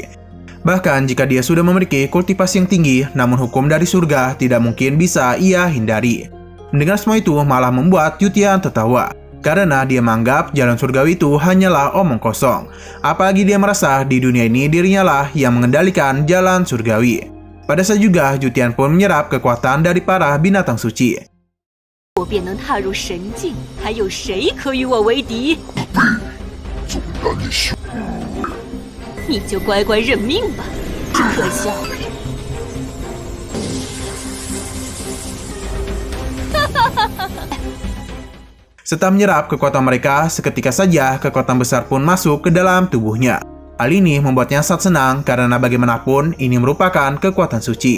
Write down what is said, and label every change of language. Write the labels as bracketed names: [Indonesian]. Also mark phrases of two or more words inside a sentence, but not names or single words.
[Indonesian] Bahkan jika dia sudah memiliki kultivasi yang tinggi, namun hukum dari surga tidak mungkin bisa ia hindari. Mendengar semua itu malah membuat Jutian tertawa. Karena dia menganggap jalan surgawi itu hanyalah omong kosong. Apalagi dia merasa di dunia ini dirinya lah yang mengendalikan jalan surgawi. Pada saat juga Jutian pun menyerap kekuatan dari para binatang suci. [Chinese] 我便能踏入神境，还有谁可与我为敌？纵然你凶，你就乖乖认命吧。可笑！ [Indonesian] Setelah menyerap kekuatan mereka, seketika saja kekuatan besar pun masuk ke dalam tubuhnya. Hal ini membuatnya sangat senang karena bagaimanapun ini merupakan kekuatan suci.